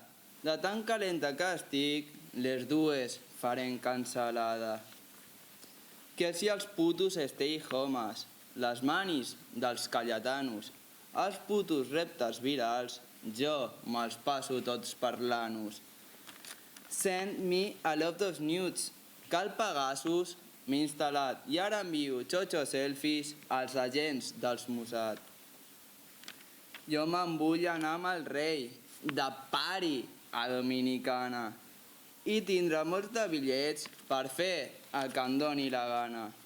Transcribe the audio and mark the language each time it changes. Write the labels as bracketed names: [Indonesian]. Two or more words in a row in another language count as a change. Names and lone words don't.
[Catalan] De tan calenta que estic, les dues farem cancel·lada. Que si els putos [English] stay homes, [Catalan] les manis dels calletanos, els putos reptes virals, jo me'ls passo tots per l'anus. [English] Send me a lot of nudes, [Catalan] que el Pegasus m'he instal·lat i ara envio xocho selfies als agents dels Mossad. Jo me'n vull anar amb el rei, de pari a Dominicana, i tindrà molts de bitllets per fer el que em doni la gana.